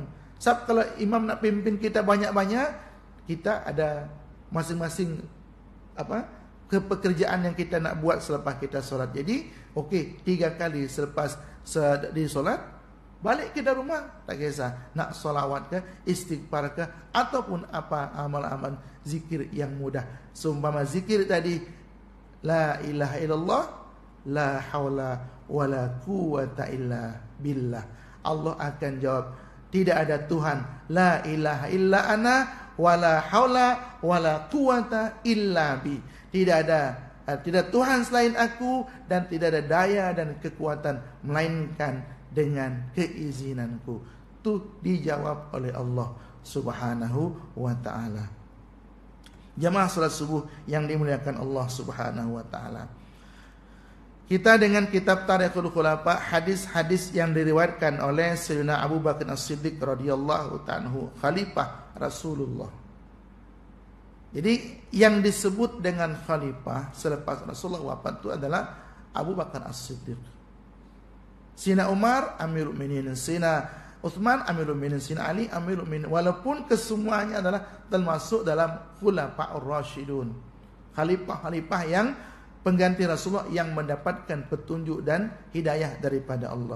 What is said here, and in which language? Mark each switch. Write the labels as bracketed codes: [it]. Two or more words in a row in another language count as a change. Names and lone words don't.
[ms] Sebab kalau imam nak pimpin kita banyak-banyak, kita ada masing-masing pekerjaan yang kita nak buat selepas kita solat. Jadi okey, 3 kali selepas di solat, balik kita rumah, tak kisah nak solawat ke, istighfar ke, ataupun apa amal-amal zikir yang mudah. Seumpama zikir tadi, [ar] لا إله إلا الله، لا حول ولا قوة إلا بالله. [ms] Allah akan jawab, tidak ada Tuhan, [ar] لا إله إلا أنا، ولا حول ولا قوة إلا بي. [ms] Tidak Tuhan selain aku, dan tidak ada daya dan kekuatan melainkan dengan keizinanku. Itu dijawab oleh Allah [ar] سبحانه وتعالى. [ms] Jamaah salat subuh yang dimuliakan Allah [ar] سبحانه وتعالى. [ms] Kita dengan kitab Tarikhul Khulafa, hadis-hadis yang diriwayatkan oleh Sayyidina Abu Bakar As-Siddiq [ar] رضي الله تعالى, [ms] khalifah Rasulullah. Jadi yang disebut dengan khalifah selepas Rasulullah wafat itu adalah Abu Bakar As-Siddiq. Sina Umar [ar] أمير المؤمنين, [ms] Sina Uthman [ar] أمير المؤمنين, [ms] Sina Ali [ar] أمير المؤمنين. [ms] Walaupun kesemuanya adalah termasuk dalam [ar] الخلفاء الراشدون, [ms] khalifah-khalifah yang pengganti Rasulullah yang mendapatkan petunjuk dan hidayah daripada Allah.